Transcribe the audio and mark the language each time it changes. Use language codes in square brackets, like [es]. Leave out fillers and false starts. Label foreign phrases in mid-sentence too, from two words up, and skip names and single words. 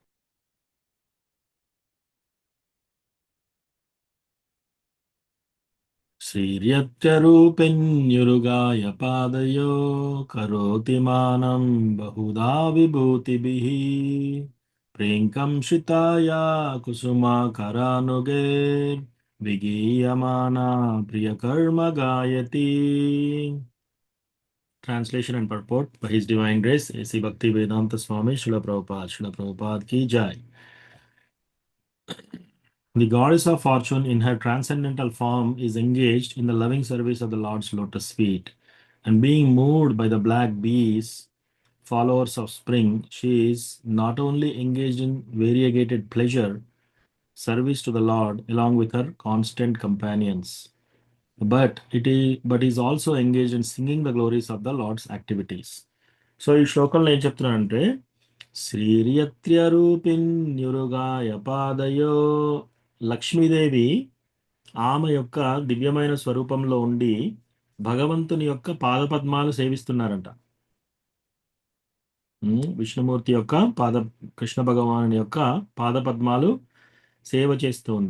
[sa] శ్రీర్యత్యరూపిణ్యురుగాయ పాదయో కరోతి మానం బహుధా విభూతిభిః ప్రేంకం శ్రితాయ కుసుమాకరానుగై విగీయమానా ప్రియకర్మ గాయతి. [en] Translation and purport by His Divine Grace A.C. Bhakti Vedanta Swami Srila Prabhupada. Srila Prabhupada [hi] की जय. [en] The goddess of fortune in her transcendental form is engaged in the loving service of the Lord's lotus feet, and being moved by the black bees followers of spring, she is not only engaged in variegated pleasure, service to the Lord along with her constant companions, but is also engaged in singing the glories of the Lord's activities. [te] సో ఈ శ్లోకంలో ఏం చెప్తున్నానంటే [sa] శ్రీరియత్ర్య రూపిణ్యురుగాయ పాదయో, [te] లక్ష్మీదేవి ఆమె యొక్క దివ్యమైన స్వరూపంలో ఉండి భగవంతుని యొక్క పాదపద్మాలు సేవిస్తున్నారంట. విష్ణుమూర్తి యొక్క కృష్ణ భగవాను యొక్క పాదపద్మాలు సేవ చేస్తూ ఉంది.